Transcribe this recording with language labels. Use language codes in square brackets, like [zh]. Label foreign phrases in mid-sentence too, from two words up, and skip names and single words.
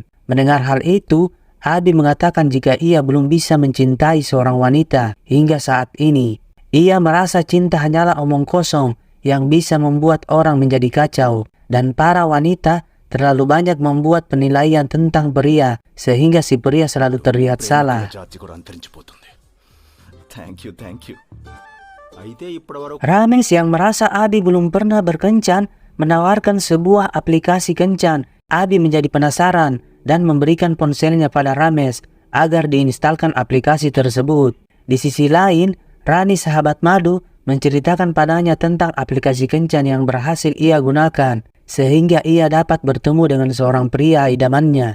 [id] Mendengar hal itu, Abi mengatakan jika ia belum bisa mencintai seorang wanita hingga saat ini. Ia merasa cinta hanyalah omong kosong yang bisa membuat orang menjadi kacau, dan para wanita terlalu banyak membuat penilaian tentang pria sehingga si pria selalu terlihat salah. [en] Thank you. [te] అయితే ఇప్పటివరకు [id] Rames yang merasa Abi belum pernah berkencan menawarkan sebuah aplikasi kencan. Abi menjadi penasaran dan memberikan ponselnya pada Rames agar diinstalkan aplikasi tersebut. Di sisi lain, Rani sahabat Madu menceritakan padanya tentang aplikasi kencan yang berhasil ia gunakan sehingga ia dapat bertemu dengan seorang pria idamannya.